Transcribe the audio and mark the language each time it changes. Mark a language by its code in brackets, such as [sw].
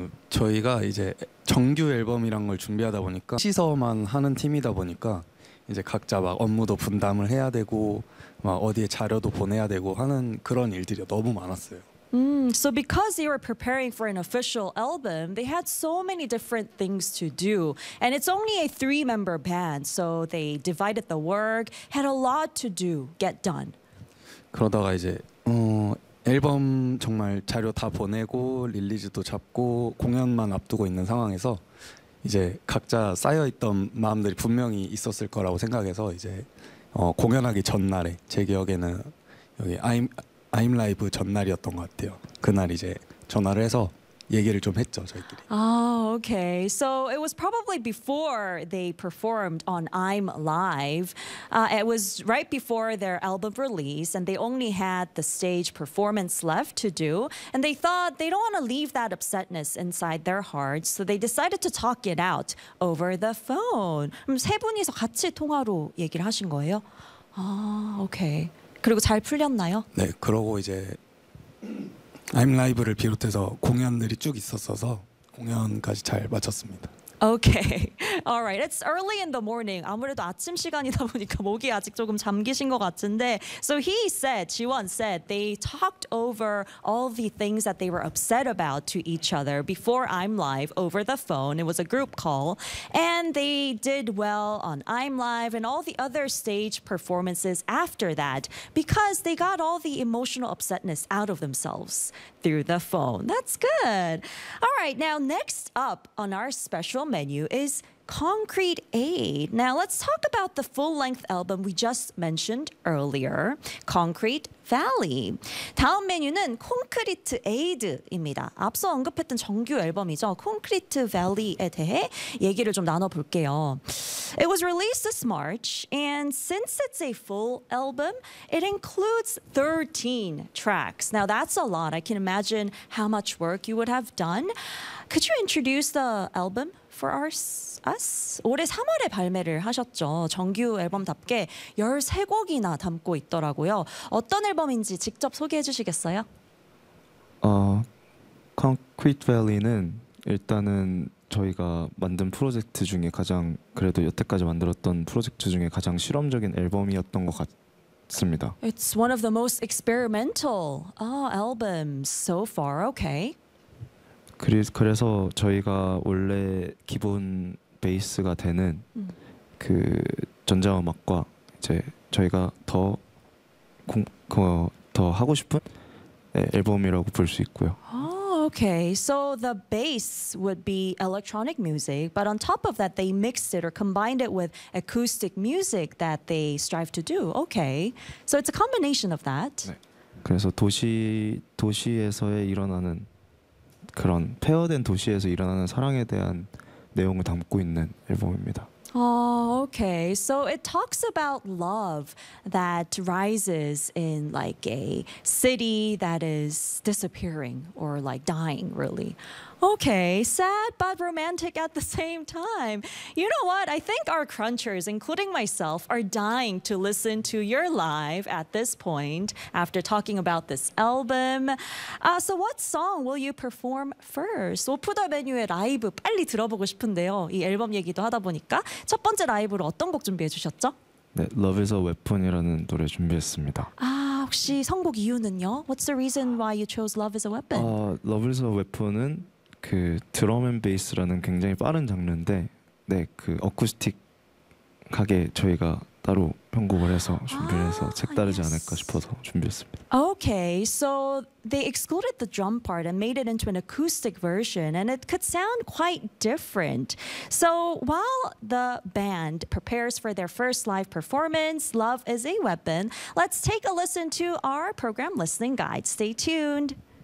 [ko] 저희가 이제 정규 앨범이란 걸 준비하다 보니까 시서만 하는 팀이다 보니까 이제 각자 막 업무도 분담을 해야 되고 막 어디에 자료도 보내야 되고 하는 그런 일들이 너무 많았어요. [en] So because you were preparing for an official album, they had so many different things to do. And it's only a three-member band, so they divided the work, had a lot to do, get done. [ko] 그러다가 이제 앨범 정말 자료 다 보내고 릴리즈도 잡고 공연만 앞두고 있는 상황에서 이제 각자 쌓여있던 마음들이 분명히 있었을 거라고 생각해서 이제 공연하기 전날에 제 기억에는 여기 아임 라이브 전날이었던 것 같아요. 그날 이제 전화를 해서 얘기를 좀 했죠, 저희끼리. [en] Oh, okay. So it was probably before they performed on I'm Live. It was right before their album release, and they only had the stage performance left to do. And they thought they don't want to leave that upsetness inside their hearts, so they decided to talk it out over the phone. [ko] 그럼 세 분이서 같이 통화로 얘기를 하신 거예요? 아, okay. 그리고 잘 풀렸나요? 네, 그러고 이제 아임 라이브를 비롯해서 공연들이 쭉 있었어서 공연까지 잘 마쳤습니다. [en] Okay. All right. It's early in the morning. [ko] 아무래도 아침 시간이다 보니까 목이 아직 조금 잠기신 것 같은데. [en] So he said, Jiwon said, they talked over all the things that they were upset about to each other before I'm Live over the phone. It was a group call. And they did well on I'm Live and all the other stage performances after that because they got all the emotional upsetness out of themselves through the phone. That's good. All right. Now, next up on our special menu is Concrete Aid. Now let's talk about the full-length album we just mentioned earlier, Concrete Valley. [ko] 다음 메뉴는 Concrete Aid입니다. 앞서 언급했던 정규 앨범이죠. Concrete Valley에 대해 얘기를 좀 나눠볼게요. [en] It was released this March, and since it's a full album, it includes 13 tracks. Now that's a lot. I can imagine how much work you would have done. Could you introduce the album for us? [ko] 올해 3월에 발매를 하셨죠. 정규 앨범답게 13곡이나 담고 있더라고요. 어떤 앨범인지 직접 소개해 주시겠어요? Concrete Valley는 일단은 저희가 만든 프로젝트 중에 가장 그래도 여태까지 만들었던 프로젝트 중에 가장 실험적인 앨범이었던 것 같습니다. [en] It's one of the most experimental albums so far. Okay. [ko] 그래서 저희가 원래 기본 베이스가 되는 그 전자음악과 이제 저희가 더 하고 싶은 앨범이라고 볼수 있고요. [en] Okay, so the bass would be electronic music, but on top of that, they mixed it or combined it with acoustic music that they strive to do. Okay, so it's a combination of that. [ko] 그래서 도시에서의 일어나는 그런 폐허된 도시에서 일어나는 사랑에 대한 내용을 담고 있는 앨범입니다. [en] Oh, okay. So it talks about love that rises in like a city that is disappearing or like dying, really. Okay, sad but romantic at the same time. You know what? I think our crunchers, including myself, are dying to listen to your live at this point after talking about this album. So what song will you perform first? [ko] 오프 더 메뉴의 라이브 빨리 들어보고 싶은데요. 이 앨범 얘기도 하다 보니까 첫 번째 라이브로 어떤 곡 준비해 주셨죠? 네, Love is a Weapon이라는 노래 준비했습니다. 아, 혹시 선곡 이유는요? [en] What's the reason why you chose Love is a Weapon? [ko] Love is a Weapon은 그 드럼 앤 베이스라는 굉장히 빠른 장르인데, 네, 그 어쿠스틱하게 저희가 따로 편곡을 해서 준비를 해서 색다르지 않을까 싶어서 준비했습니다. [en] Okay, so they excluded the drum part and made it into an acoustic version, and it could sound quite different. So while the band prepares for their first live performance, Love is a Weapon, let's take a listen to our program listening guide. Stay tuned.